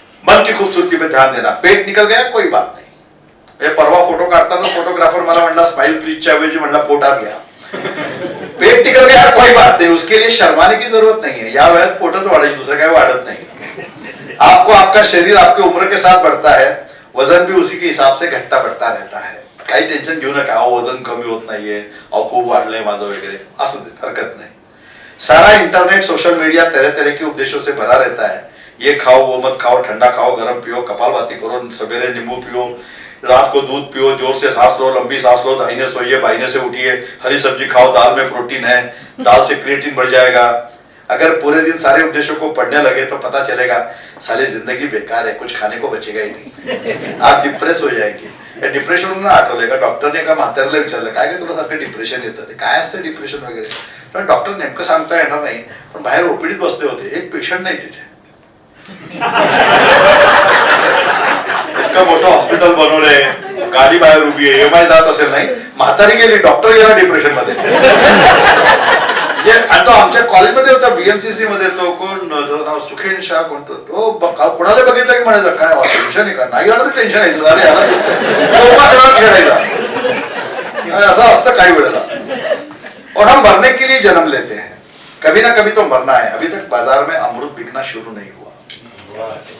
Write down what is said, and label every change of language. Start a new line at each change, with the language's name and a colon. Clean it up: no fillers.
Hindi: मन की खूबसूरती पे ध्यान देना। पेट निकल गया कोई बात नहीं,
Marathi: हे परवा फोटो काढताना फोटोग्राफर मला म्हणला स्माइल प्लीजच्या ऐवजी म्हणला पोटात घ्या।
Hindi: पेट निकल गया कोई बात नहीं, उसके लिए शर्माने की जरूरत नहीं है,
Marathi: या वयात पोटच वाढेल, दुसरं काही वाढत नाही।
Hindi: आपको आपका शरीर आपके उम्र के साथ बढ़ता है, वजन भी उसी के हिसाब से घटता बढ़ता रहता है।
Marathi: काही टेन्शन घेऊ नका, अहो वजन कमी होत नाहीये, अहो खूप वाढलंय माझं वगैरे, असू दे,
Hindi: हरकत नहीं। सारा इंटरनेट सोशल मीडिया तरह तरह के उपदेशों से भरा रहता है, ये खाओ वो मत खाओ, ठंडा खाओ गरम पियो, कपालभाती करो, सवेरे नींबू पियो, रात को दूध पियो, जोर से सांस लो, लंबी सांस लो, दाहिने सोइए बाहिने से उठिए, हरी सब्जी खाओ, दाल में प्रोटीन है, दाल से क्रिएटिन बढ़ जाएगा। अगर पूरे दिन सारे उपदेशों को पढ़ने लगे तो पता चलेगा साली जिंदगी बेकार है, कुछ खाने को बचेगा ही नहीं, आप डिप्रेस हो जाएंगे।
Marathi: डिप्रेशन ना आठवलंय का, डॉक्टरने एका म्हाताऱ्याला विचारलं काय काय तुला सारखं डिप्रेशन येतं, काय असतं डिप्रेशन वगैरे, पण डॉक्टर नेमकं सांगता येणार नाही, पण बाहेर ओपीडीत बसले होते, एक पेशंट नाही तिथे, इतकं मोठं हॉस्पिटल बनवलंय, गाडी बाहेर उभी आहे, एमआय जात असेल नाही, म्हातारी गेली, डॉक्टर गेला डिप्रेशन मध्ये। आणि तो आमच्या कॉलेजमध्ये होता, बीएमसीसी मध्ये, तो कोण नाव सुखेन शाह कोणतो, तो कोणाला बघितलं की म्हणायचं काय टेन्शन आहे का, नाही आलं तर टेन्शन यायचं, अरे याला खेळायला, असं असतं काही वेळेला।
Hindi: और हम मरने के लिए जन्म लेते हैं, कभी ना कभी तो मरना है। अभी तक बाजार में अमृत बिकना शुरू नहीं हुआ।